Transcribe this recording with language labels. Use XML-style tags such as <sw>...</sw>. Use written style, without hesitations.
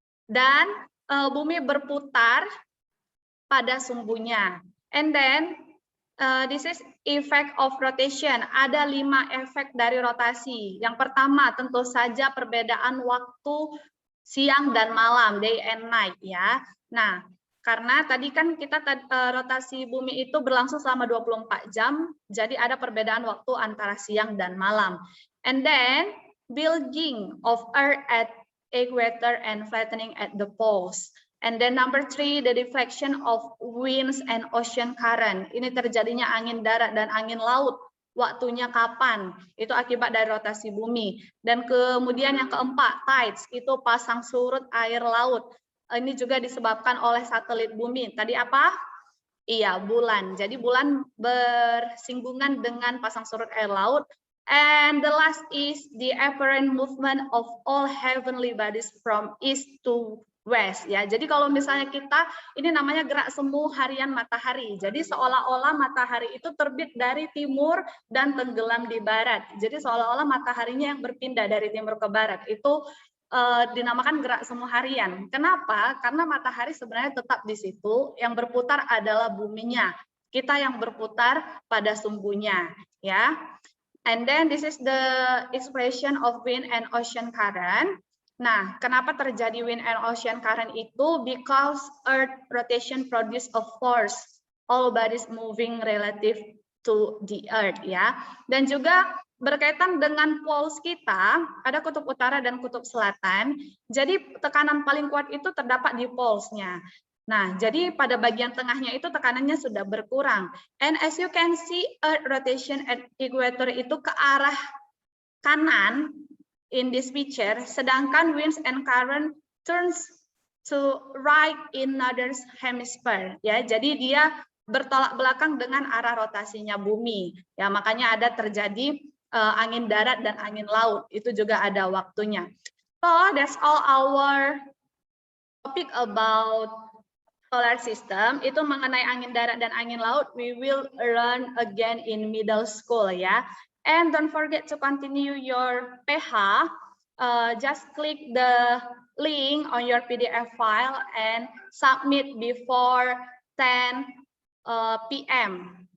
<id>Dan bumi berputar pada sumbunya.</id> <en>And then this is effect of rotation.</en> <id>Ada 5 efek dari rotasi. Yang pertama tentu saja perbedaan waktu siang dan malam,</id> <en>day and night</en> <id>ya. Nah, karena tadi kan kita rotasi bumi itu berlangsung selama 24 jam, jadi ada perbedaan waktu antara siang dan malam.</id> <en>And then bulging of Earth at equator and flattening at the poles. And then number 3, the deflection of winds and ocean current.</en> <id>Ini terjadinya angin darat dan angin laut. Waktunya kapan? Itu akibat dari rotasi bumi. Dan kemudian yang keempat, tides, itu pasang surut air laut. Ini juga disebabkan oleh satelit bumi. Tadi apa? Iya, bulan. Jadi bulan bersinggungan dengan pasang surut air laut.</id> <en>And the last is the apparent movement of all heavenly bodies from east to west.</en> <id>Ya, jadi kalau misalnya kita, ini namanya gerak semu harian matahari. Jadi seolah-olah matahari itu terbit dari timur dan tenggelam di barat. Jadi seolah-olah mataharinya yang berpindah dari timur ke barat. Itu dinamakan gerak semu harian. Kenapa? Karena matahari sebenarnya tetap di situ, yang berputar adalah buminya. Kita yang berputar pada sumbunya, ya.</id> <en>And then this is the expression of wind and ocean current.</en> <id>Nah, kenapa terjadi</id> <en>wind and ocean current itu? Because Earth rotation produce a force, all bodies moving relative to the Earth, ya.</en> <id>Dan juga berkaitan dengan</id> <en>poles</en> <id>kita, ada kutub utara dan kutub selatan. Jadi tekanan paling kuat itu terdapat di polesnya. Nah, jadi pada bagian tengahnya itu tekanannya sudah berkurang.</id> <en>And as you can see, Earth rotation at equator</en> <id>itu ke arah kanan</id> <en>in this picture,</en> <id>sedangkan</id> <en>winds and current turns to right in northern hemisphere.</en> <id>Ya, jadi dia bertolak belakang dengan arah rotasinya bumi. Ya, makanya ada terjadi angin darat dan angin laut, itu juga ada waktunya.</id> <en>So that's all our topic about solar system.</en> <id>Itu mengenai angin darat dan angin laut.</id> <en>We will learn again in middle school</en> <id>ya.</id> <en>And don't forget to continue your PH. Just click the link on your PDF file and submit before 10 p.m.</en>